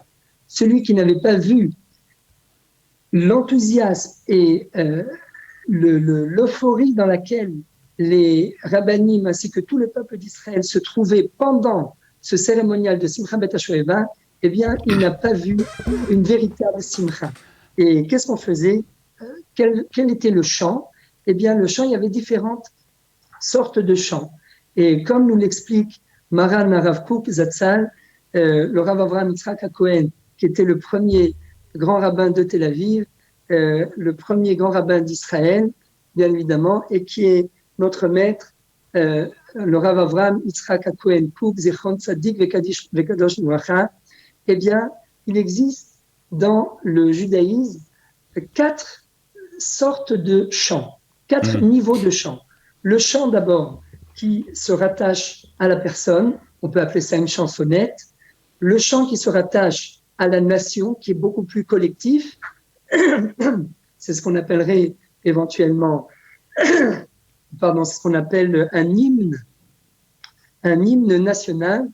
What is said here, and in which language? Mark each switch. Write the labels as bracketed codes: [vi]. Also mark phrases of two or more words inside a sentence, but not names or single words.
[fr] Celui qui n'avait pas vu l'enthousiasme et l'euphorie dans laquelle les rabbanim ainsi que tout le peuple d'Israël se trouvaient pendant ce cérémonial de [he] שמחת בית השואבה, [fr] eh bien, il n'a pas vu une véritable Simcha. Et qu'est-ce qu'on faisait ? Quel était le chant ? Eh bien, le chant, il y avait différentes sortes de chants. Et comme nous l'explique Maran Rav Kook Zatzal, le Rav Avraham Yitzhak HaKohen, qui était le premier grand rabbin de Tel Aviv, le premier grand rabbin d'Israël, bien évidemment, et qui est notre maître, le Rav Avraham Yitzhak HaKohen Kook, [he] זכרון צדיק וקדוש לברכה. [fr] Eh bien, il existe dans le judaïsme 4 sortes de chants, 4 niveaux de chants. Le chant d'abord qui se rattache à la personne, on peut appeler ça une chansonnette. Le chant qui se rattache à la nation, qui est beaucoup plus collectif, c'est ce qu'on appellerait éventuellement, c'est ce qu'on appelle un hymne national.